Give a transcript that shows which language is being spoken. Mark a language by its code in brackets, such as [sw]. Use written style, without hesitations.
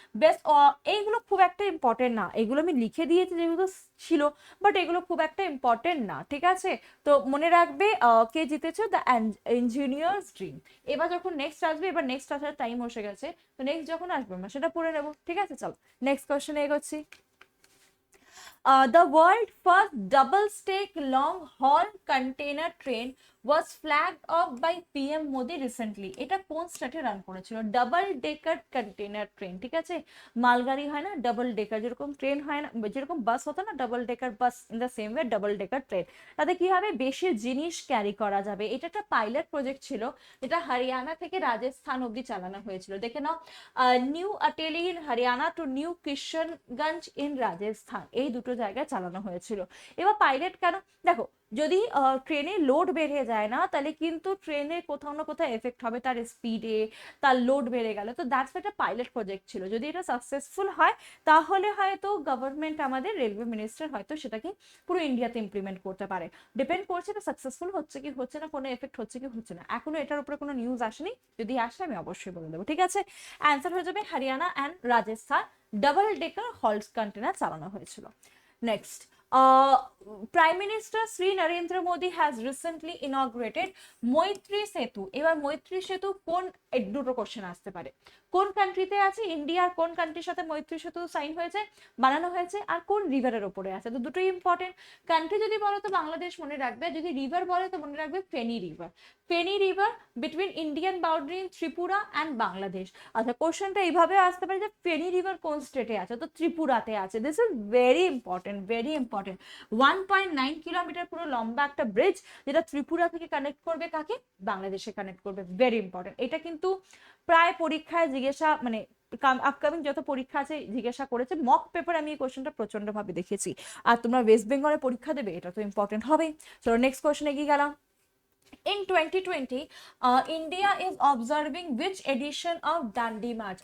[bn] Best, এইগুলো খুব একটা ইম্পর্টেন্ট না, এগুলো আমি লিখে দিয়েছি যেগুলো ছিল, বাট এগুলো খুব একটা ইম্পর্টেন্ট না, ঠিক আছে। তো মনে রাখবে কে জিতেছে, [en] The engineers dream. [bn] এবার যখন নেক্সট আসবে, এবার নেক্সট আসার টাইম এসে গেছে, তো নেক্সট যখন আসবে আমরা সেটা পড়ে নেবো, ঠিক আছে। চলো নেক্সট কোশ্চেনে এগোচ্ছি। [en] The world first double stack long haul container train was flagged off by PM Modi recently. [bn] এটা কোন স্টেটে রান করেছিল? ডাবল ডেকার কন্টেনার ট্রেন, ঠিক আছে, মালগাড়ি হয় না, ডাবল ডেকার, যেরকম ট্রেন হয় না, যেরকম বাস হতো না double decker bus, [en] in the same way [bn] double decker train. তাতে কি হবে, বেশি জিনিস ক্যারি করা যাবে। এটা একটা পাইলট প্রজেক্ট ছিল, এটা হরিয়ানা থেকে রাজস্থান অব্দি চালানো হয়েছিল। দেখে নাও, [en] new Ateli in Haryana to new Kishanganj in Rajasthan, [bn] এই দুটো জায়গায় চালানো হয়েছিল। এবার পাইলট কেন? দেখো, যদি ট্রেনে লোড বেড়ে যায় না, তাহলে কিন্তু ট্রেনে কোথাও না কোথাও এফেক্ট হবে তার স্পিডে, তার লোড বেড়ে গেল। তো [en] that's [bn] একটা পাইলট প্রজেক্ট ছিল। যদি এটা সাকসেসফুল হয়, তাহলে হয়তো গভর্নমেন্ট, আমাদের রেলওয়ে মিনিস্টার হয়তো সেটাকে পুরো ইন্ডিয়াতে ইমপ্লিমেন্ট করতে পারে। ডিপেন্ড করছে এটা সাকসেসফুল হচ্ছে কি হচ্ছে না, কোনো এফেক্ট হচ্ছে কি হচ্ছে না। এখনো এটার উপরে কোনো নিউজ আসেনি, যদি আসে আমি অবশ্যই বলে দেবো, ঠিক আছে। অ্যান্সার হয়ে যাবে Haryana and Rajasthan, double decker halls container চালানো হয়েছিল। [en] Next, Prime Minister Sri Narendra Modi has recently inaugurated Maitri Setu. [bn] এবার মৈত্রী সেতু কোন, দুটো কোশ্চেন আসতে পারে, কোন কান্ট্রিতে আছে, ইন্ডিয়ার কোন কান্ট্রির সাথে মৈত্রী সেতু সাইন হয়েছে, বানানো হয়েছে, আর কোন রিভারের ওপরে আছে। তো দুটোই ইম্পর্টেন্ট। কান্ট্রি যদি বলো তো বাংলাদেশ মনে রাখবে, যদি রিভার বলে তো মনে রাখবে Feni river. [en] Feni river between Indian boundary Tripura and Bangladesh. [bn] আচ্ছা, কোশ্চেনটা এইভাবে আসতে পারে যে ফেনী রিভার কোন স্টেটে আছে, তো ত্রিপুরাতে আছে। [en] This is very important, very important. [bn] 1.9 kilometre পুরো লম্বা একটা ব্রিজ, যেটা ত্রিপুরা থেকে কানেক্ট করবে কাকে, বাংলাদেশে কানেক্ট করবে। [en] Very important. [bn] এটা কিন্তু প্রায় পরীক্ষায় জিজ্ঞাসা, মানে আপকামিং যত পরীক্ষা আছে জিজ্ঞাসা করেছে, মক পেপার আমি এই কোশ্চেনটা প্রচন্ড ভাবে দেখেছি। আর তোমরা ওয়েস্ট বেঙ্গলে পরীক্ষা দেবে, এটা তো ইম্পর্টেন্ট হবে। চলো নেক্সট কোশ্চেনে এগিয়ে গেলাম। [en] In 2020, India is observing which edition of Dandi March?